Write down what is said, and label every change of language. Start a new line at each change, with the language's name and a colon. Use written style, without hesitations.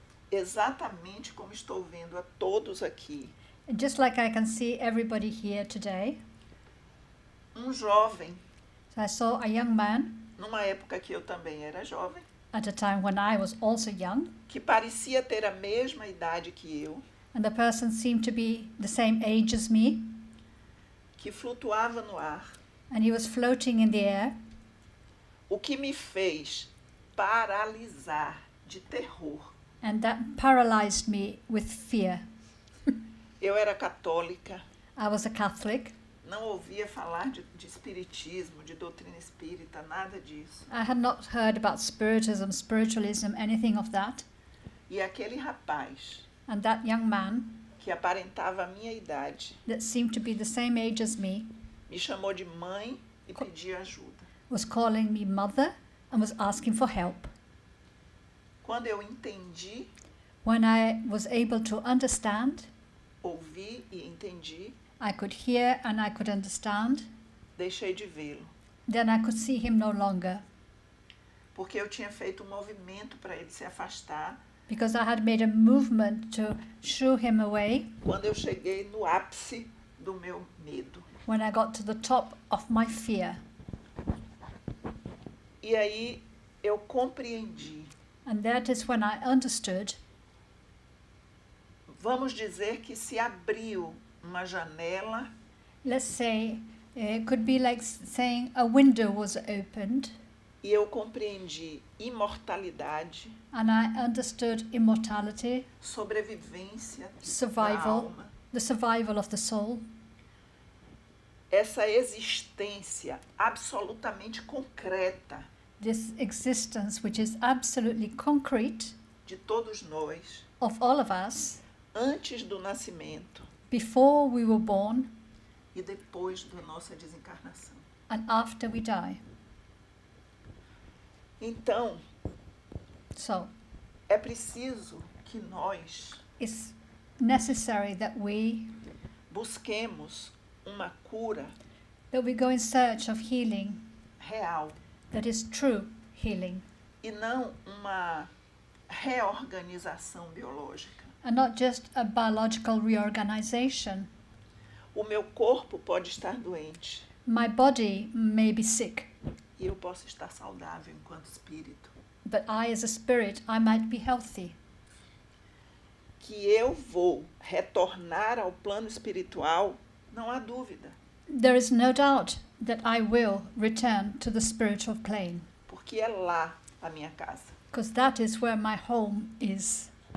Portuguese: exatamente como estou vendo a todos aqui,
English: just like I can see everybody here today,
Portuguese: jovem,
English: so I saw a young man
Portuguese: numa época que eu também era jovem,
English: at a time when I was also young,
Portuguese: que parecia ter a mesma idade que eu,
English: and the person seemed to be the same age as me,
Portuguese: que flutuava no ar,
English: and he was floating in the air,
Portuguese: o que me fez paralisar de terror.
English: and that paralyzed me with fear.
Portuguese: Eu era católica,
English: I was a Catholic.
Portuguese: não ouvia falar de espiritismo, de doutrina espírita, nada disso.
English: I had not heard about spiritism, spiritualism, anything of that.
Portuguese: E aquele rapaz,
English: And that young man,
Portuguese: que aparentava a minha idade,
English: that seemed to be the same age as me,
Portuguese: me chamou de mãe e pedia ajuda.
English: was calling me mother and was asking for help.
Portuguese: Quando eu entendi,
English: When I was able to understand,
Portuguese: ouvi e entendi,
English: I could hear and I could understand,
Portuguese: deixei de vê-lo.
English: then I could see him no longer,
Portuguese: Porque eu tinha feito movimento para ele se afastar
English: because I had made a movement to shoo him away
Portuguese: quando eu cheguei no ápice do meu medo.
English: when I got to the top of my fear.
Portuguese: E aí eu compreendi.
English: And that is when I understood,
Portuguese: Vamos dizer que se abriu uma janela
English: let's say, it could be like saying a window was opened
Portuguese: e eu compreendi imortalidade,
English: and I understood immortality,
Portuguese: sobrevivência da
English: survival,
Portuguese: alma,
English: the survival of the soul,
Portuguese: essa existência absolutamente concreta
English: this existence which is absolutely concrete
Portuguese: de todos nós
English: of all of us
Portuguese: antes do nascimento
English: before we were born
Portuguese: e depois da nossa desencarnação.
English: and after we die.
Portuguese: Então,
English: So
Portuguese: é preciso que nós
English: it's necessary that we
Portuguese: busquemos uma cura
English: we go in search of healing
Portuguese: real
English: that is true healing
Portuguese: e não uma reorganização biológica.
English: and not just a biological reorganization.
Portuguese: O meu corpo pode estar doente
English: My body may be sick,
Portuguese: e eu posso estar saudável enquanto espírito.
English: but I as a spirit, I might be healthy.
Portuguese: Que eu vou retornar ao plano espiritual, não há dúvida,
English: There is no doubt that I will return to the spiritual plane,
Portuguese: porque é lá a minha casa.
English: because that is where my home is.